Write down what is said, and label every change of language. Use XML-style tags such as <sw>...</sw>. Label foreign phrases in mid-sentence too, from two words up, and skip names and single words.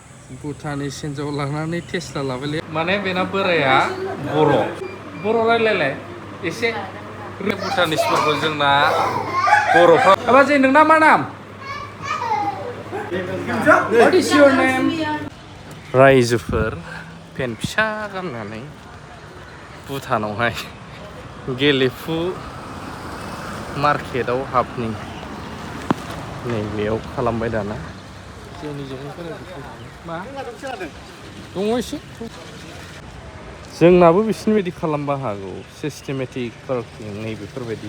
<brx>भुटाननि हिन्जाव लानानै टेस्ट लाबायलै माने बेना बोराया बर' रायलायलाय एसे भुटानिसफोरखौ जोंना बर'फ्रा बाजै नोंना मा नाम?</brx> <en>What is your name?</en> <brx>रायजोफोर पेन फिसा गाननानै भुटानावहाय गेलेफु मार्केटाव हाबनि नैबेयाव खालामबाय दाना मा दङ एसे जोंनाबो बिसिनि बायदि खालामबा हागौ सिस्टेमेटिक पार्किं नैबेफोरबायदि</brx>